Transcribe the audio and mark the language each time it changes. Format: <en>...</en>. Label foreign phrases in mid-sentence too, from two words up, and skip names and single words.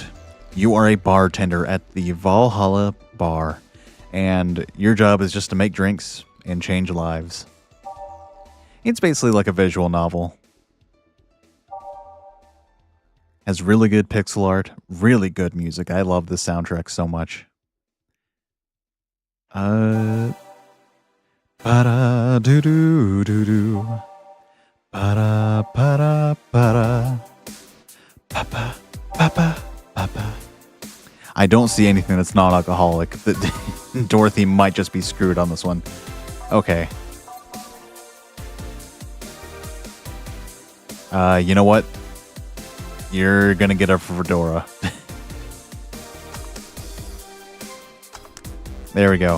<en>You are a bartender at the Valhalla bar, and your job is just to make drinks and change lives. It's basically like a visual novel. Has really good pixel art, really good music. I love this soundtrack so much. Ba-da-doo-doo-doo-doo. Ba-da-ba-da-ba-da. Pa-pa, pa-pa, pa-pa. I don't see anything that's non-alcoholic. Dorothy might just be screwed on this one. Okay. You know what? You're gonna get a fedora. There we go.</en>